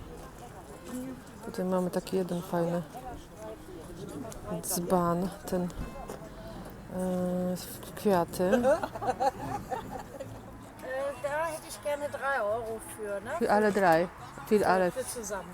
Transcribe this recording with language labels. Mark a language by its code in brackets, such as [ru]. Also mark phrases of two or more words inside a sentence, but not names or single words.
[pl] Tutaj mamy taki jeden fajny dzban, ten kwiaty. [de] Da hätte ich gerne 3 Euro für, ne? Für alle 3. Für alle. Für zusammen.